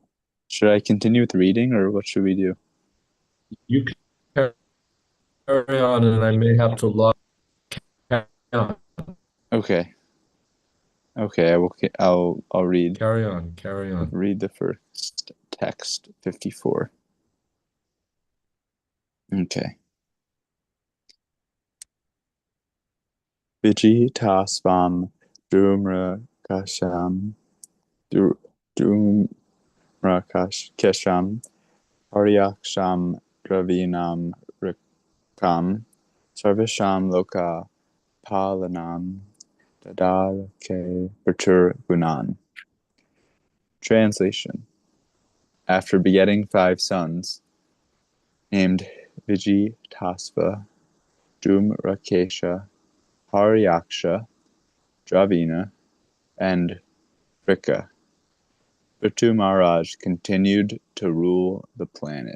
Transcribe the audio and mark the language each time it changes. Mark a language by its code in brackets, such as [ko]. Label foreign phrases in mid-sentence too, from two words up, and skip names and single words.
[en] Should I continue with reading, or what should we do? You can carry on, and I may have to log out. Okay. Okay, I'll read. Carry on, carry on. Read the first text, 54. Okay. [sa] Vijitasvam Dhumrakasham Dhumrakasham Haryaksham Dravinam Rikam Sarvasham Loka Palanam Dadarake Pertur Gunan. [en] Translation. After begetting 5 sons, named Vijitasva, Dhumrakesha, Haryaksha, Dravina, and Vrika, Prithu Maharaj continued to rule the planet.